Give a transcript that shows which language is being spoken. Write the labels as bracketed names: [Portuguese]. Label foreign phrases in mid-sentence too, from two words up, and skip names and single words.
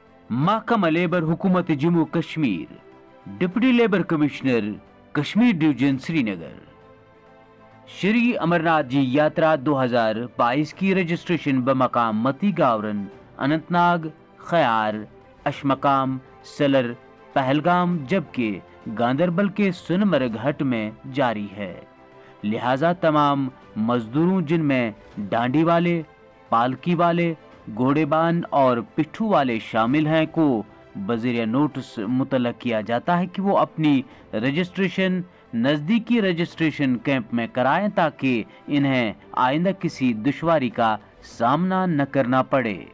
[Urdu] محکمہ لیبر حکومت جموں کشمیر، ڈپٹی لیبر کمشنر کشمیر ڈویژن سری نگر۔ شری امرناتھ جی یاترا 2022 کی رجسٹریشن بمقام متی گاورن، اننت ناگ، خیار، اشمقام، سلر، پہلگام جبکہ گاندربل کے سنمرگ ہٹ میں جاری ہے، لہٰذا تمام مزدوروں جن میں ڈانڈی والے، پالکی والے، گھوڑے بان اور پٹھو والے شامل ہیں کو بذریعہ نوٹس مطلع کیا جاتا ہے کہ وہ اپنی رجسٹریشن نزدیکی رجسٹریشن کیمپ میں کرائیں تاکہ انہیں آئندہ کسی دشواری کا سامنا نہ کرنا پڑے۔